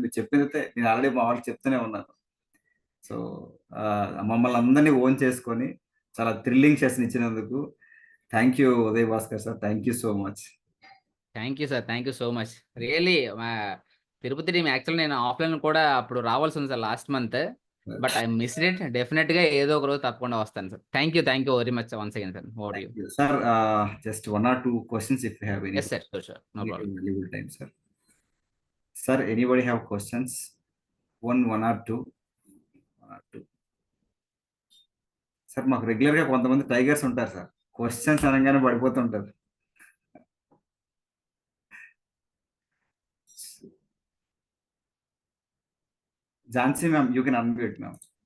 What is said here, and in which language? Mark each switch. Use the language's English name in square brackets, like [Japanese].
[Telugu] మీరు చెప్పినైతే నేను ఆల్రెడీ మా వాళ్ళకి చెప్తూనే ఉన్నాను. సో మమ్మల్ని అందరినీ ఓన్ చేసుకొని చాలా థ్రిల్లింగ్ సెషన్ ఇచ్చినందుకు [English] thank you [Telugu] Uday Bhaskar sir. [English] Thank you so much. Thank you sir. Thank you so much. [Telugu] Really Tirupati team actual నేను ఆఫ్లైన్ కూడా అప్పుడు రావాల్సి ఉంది sir last month, [English] But I missed it. [Telugu] Definite గా ఏదో ఒక రోజు తప్పకుండా వస్తాను sir. [English] Thank you very much once again sir. Over you sir. Just 1 or 2 questions if you have any. Yes sir, sure, no problem. Valuable time, sir. Sir, anybody have questions? One or two. [Telugu] Sir మాకు regular గా కొంతమంది tigers ఉంటారు sir, questions అనగానే పడిపోతుంటారు. [English] Jhansi ma'am, you can unmute ma'am.